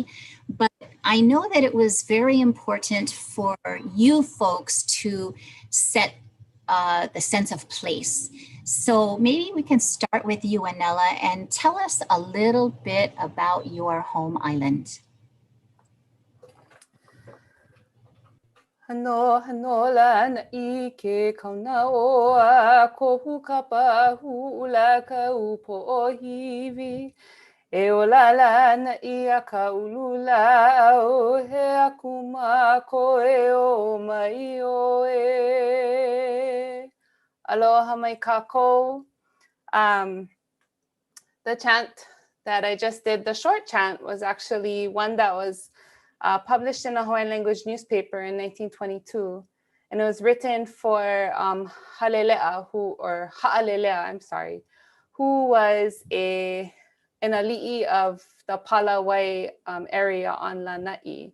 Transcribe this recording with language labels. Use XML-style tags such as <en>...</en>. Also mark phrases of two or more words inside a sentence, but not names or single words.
<en>But I know that it was very important for you folks to set the sense of place. So maybe we can start with you, Annella, and tell us a little bit about your home island.</en> <haw>Hano Lānaʻi ke kaunaoa kohu kapa hula ka upoʻohiwi. E ola Lānaʻi a Kaululaau he akuma koe o mai oe. Aloha mai kākou.</haw> <en>The chant that I just did, the short chant, was actually one that was published in a Hawaiian language newspaper in 1922. And it was written for Ha'alelea, who was an ali'i of the Palawai area on Lānaʻi.</en>